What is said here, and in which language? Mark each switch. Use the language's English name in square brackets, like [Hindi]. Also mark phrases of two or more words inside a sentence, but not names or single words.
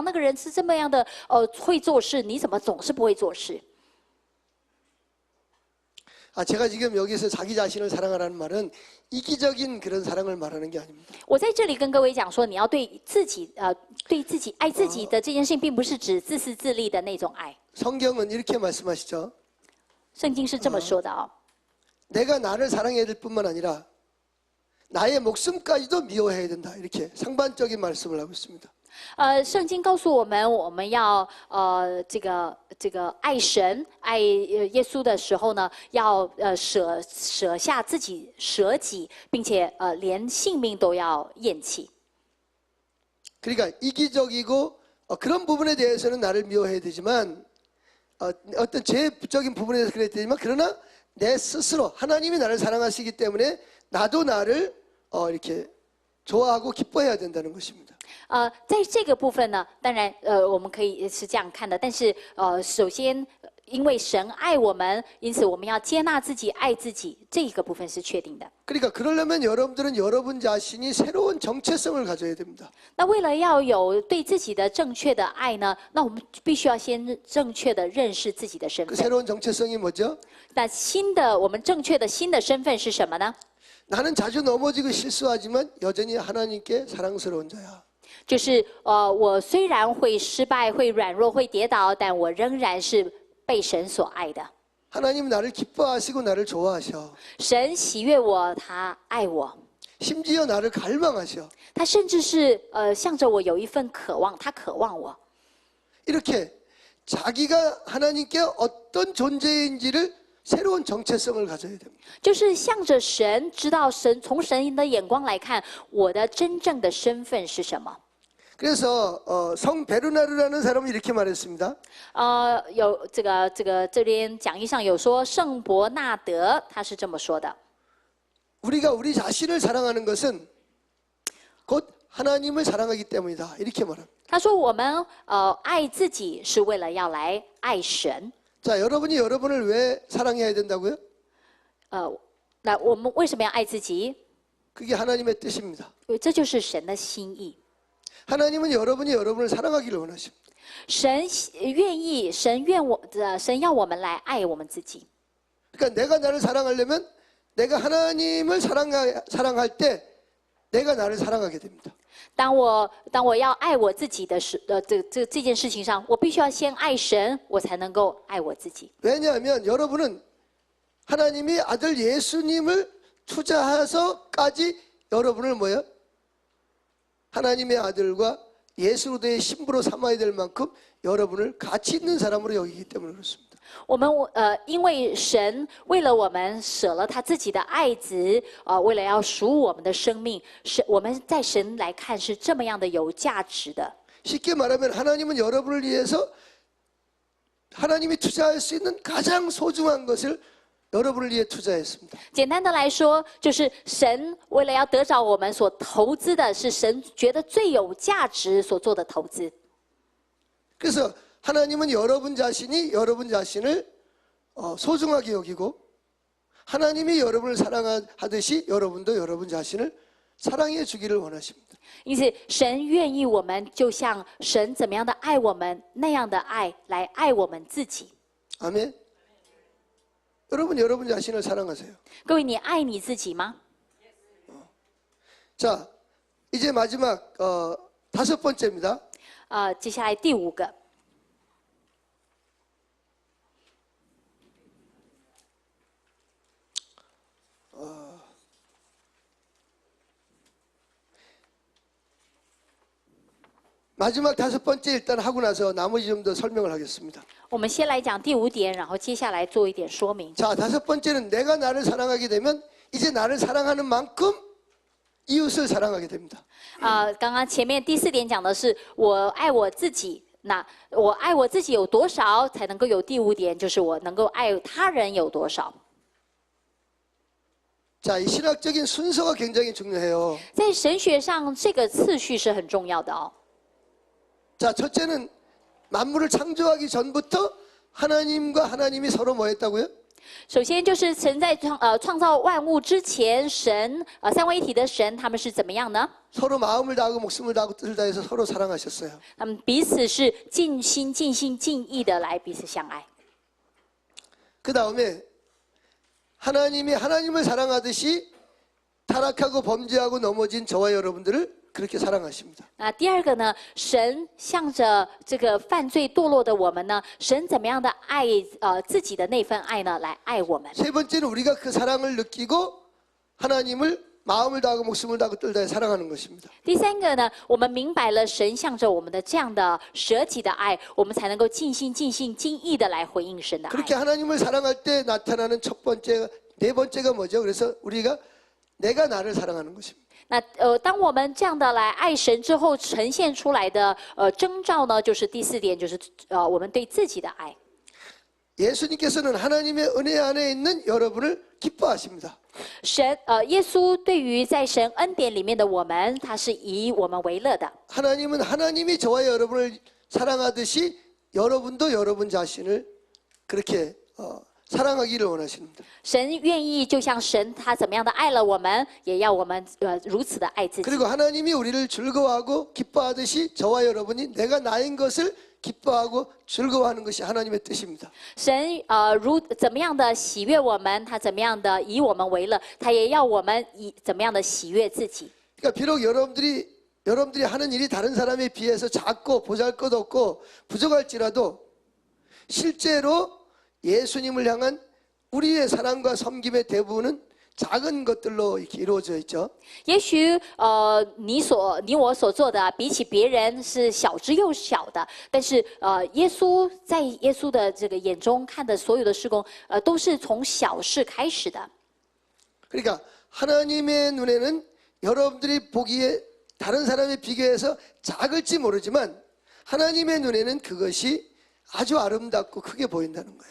[Chinese] 那个人是这么样的，会做事，你怎么总是不会做事？ [Korean] 제가 지금 여기서 자기 자신을 사랑하라는 말은 이기적인 그런 사랑을 말하는 게 아닙니다. [Chinese] 我在这里跟各位讲说，你要对自己爱自己的这件事情，并不是指自私自利的那种爱。 [Korean] 성경은 이렇게 말씀하시죠. [Chinese] 圣经是这么说的哦。 [Korean] 내가 나를 사랑해야 될 뿐만 아니라 나의 목숨까지도 미워해야 된다. 이렇게 상반적인 말씀을 하고 있습니다. [Chinese] 圣经告诉我们，我们要这个爱神、爱耶稣的时候呢，要舍下自己、舍己，并且连性命都要厌弃。 [Korean] 그러니까 이기적이고 그런 부분에 대해서는 나를 미워해야 되지만 어떤 죄적인 부분에 대해서 그래야 되지만 그러나 내 스스로 하나님이 나를 사랑하시기 때문에 나도 나를 이렇게 좋아하고 기뻐해야 된다는 것입니다. [Chinese] 在这个部分呢，当然，我们可以是这样看的。但是，首先，因为神爱我们，因此我们要接纳自己、爱自己，这一个部分是确定的。 [Korean] 그러니까 그러려면 여러분들은 여러분 자신이 새로운 정체성을 가져야 됩니다. [Chinese] 那为了要有对自己的正确的爱呢，那我们必须要先正确的认识自己的身 그 份。 [Korean] 새로운 정체성이 뭐죠? [Chinese] 那我们正确的新的身份是什么呢？ [Korean] 나는 자주 넘어지고 실수하지만 여전히 하나님께 사랑스러운 자야. [Chinese] 就是我虽然会失败、会软弱、会跌倒，但我仍然是被神所爱的。 [Korean] 하나님 나를 기뻐하시고 나를 좋아하셔. [Chinese] 神喜悦我，他爱我， [Korean] 심지어 나를 갈망하셔. [Chinese] 他甚至是向着我有一份渴望，他渴望我。 [Korean] 이렇게 자기가 하나님께 어떤 존재인지를 새로운 정체성을 가져야 됩니다. [Chinese] 就是向着神，知道神从神的眼光来看，我的真正的身份是什么。 [Korean] 그래서 성 베르나르라는 사람은 이렇게 말했습니다. [Chinese] 有这边讲义上有说圣伯纳德他是这么说的。 [Korean] 우리가 우리 자신을 사랑하는 것은 곧 하나님을 사랑하기 때문이다. 이렇게 말합니다. [Chinese] 他说我们爱自己是为了要来爱神。 [Korean] 자, 여러분이 여러분을 왜 사랑해야 된다고요? [Chinese] 那我们为什么要爱自己？ [Korean] 그게 하나님의 뜻입니다. [Chinese] 因为这就是神的心意。 [Korean] 하나님은 여러분이 여러분을 사랑하기를 원하십니다. [Chinese] 神愿意，神要我们来爱我们自己。 [Korean] 그러니까 내가 나를 사랑하려면 내가 하나님을 사랑할 때 내가 나를 사랑하게 됩니다. [Chinese] 当我要爱我自己的这件事情上，我必须要先爱神，我才能够爱我自己。 [Korean] 왜냐하면 여러분은 하나님이 아들 예수님을 투자해서까지 여러분을 뭐예요? 하나님의 아들과 예수로의 신부로 삼아야 될 만큼 여러분을 가치 있는 사람으로 여기기 때문에 그렇습니다. [Chinese] 我们因为神为了我们舍了他自己的爱子，为了要赎我们的生命，我们在神来看是这么样的有价值的。 [Korean] 쉽게 말하면 하나님은 여러분을 위해서 하나님이 투자할 수 있는 가장 소중한 것을 여러분을 위해 투자했습니다. [Chinese] 简单的来说，就是神为了要得着我们所投资的，是神觉得最有价值所做的投资。 [Korean] 그래서 하나님은 여러분 자신이 여러분 자신을 소중하게 여기고 하나님이 여러분을 사랑하듯이 여러분도 여러분 자신을 사랑해 주기를 원하십니다. [Chinese] 因此，神愿意我们就像神怎么样的爱我们那样的爱来爱我们自己。 [Korean] 아멘. 여러분 자신을 사랑하세요. [Chinese] 各位，你爱你自己吗？ [Korean] 자, 이제 마지막 5번째입니다. [Chinese] 接下来第5个。 [Korean] 마지막 5번째 일단 하고 나서 나머지 좀 더 설명을 하겠습니다. [Chinese] 我们先来讲第5点，然后接下来做一点说明。 [Korean] 자, 5번째는 내가 나를 사랑하게 되면 이제 나를 사랑하는 만큼 이웃을 사랑하게 됩니다. [Chinese] 刚刚前面第4点讲的是我爱我自己，那我爱我自己有多少，才能够有第5点，就是我能够爱他人有多少。 [Korean] 자, 이 신학적인 순서가 굉장히 중요해요. [Chinese] 在神学上，这个次序是很重要的哦。 [Korean] 자, 첫째는 만물을 창조하기 전부터 하나님과 하나님이 서로 뭐 했다고요? [Chinese] 首先就是神在创造万物之前，神三位一体的神，他们是怎么样呢？ [Korean] 서로 마음을 다하고 목숨을 다하고 뜻을 다해서 서로 사랑하셨어요. [Chinese] 他们彼此是尽心、尽心、尽意的来彼此相爱。 [Korean] 그 다음에 하나님이 하나님을 사랑하듯이 타락하고 범죄하고 넘어진 저와 여러분들을 그렇게 사랑하십니다. [Chinese] 那第2个呢，神向着这个犯罪堕落的我们呢，神怎么样的爱自己的那份爱呢，来爱我们。 [Korean] 세 번째는 우리가 그 사랑을 느끼고 하나님을 마음을 다하고 목숨을 다하고 뜻을 다해 사랑하는 것입니다. [Chinese] 第3个呢，我们明白了神向着我们的这样的舍己的爱，我们才能够尽心、尽性、尽意的来回应神的爱。 [Korean] 그렇게 하나님을 사랑할 때 나타나는 첫 번째, 네 번째가 뭐죠? 그래서 우리가 내가 나를 사랑하는 것입니다. [Chinese] 那当我们这样的来爱神之后，呈现出来的征兆呢，就是第4点，就是我们对自己的爱。 [Korean] 예수님께서는 하나님의 은혜 안에 있는 여러분을 기뻐하십니다. [Chinese] 耶稣对于在神恩典里面的我们，他是以我们为乐的。 [Korean] 하나님은 하나님이 저와 여러분을 사랑하듯이 여러분도 여러분 자신을 그렇게 사랑하기를 원하십니다. [Chinese] 神愿意就像神他怎么样的爱了我们，也要我们如此的爱自己。 [Korean] 그리고 하나님이 우리를 즐거워하고 기뻐하듯이 저와 여러분이 내가 나인 것을 기뻐하고 즐거워하는 것이 하나님의 뜻입니다. [Chinese] 神怎么样的喜悦我们，他怎么样的以我们为乐，他也要我们以怎么样的喜悦自己。 [Korean] 그러니까 비록 여러분들이 하는 일이 다른 사람에 비해서 작고 보잘것없고 부족할지라도 실제로 예수님을 향한 우리의 사랑과 섬김의 대부분은 작은 것들로 이렇게 이루어져 있죠. [Chinese] 也许你我所做的比起别人是小之又小的，但是耶稣在耶稣的这个眼中看的所有的事工，都是从小事开始的。 [Korean] 그러니까 하나님의 눈에는 여러분들이 보기에 다른 사람에 비교해서 작을지 모르지만 하나님의 눈에는 그것이 아주 아름답고 크게 보인다는 거예요.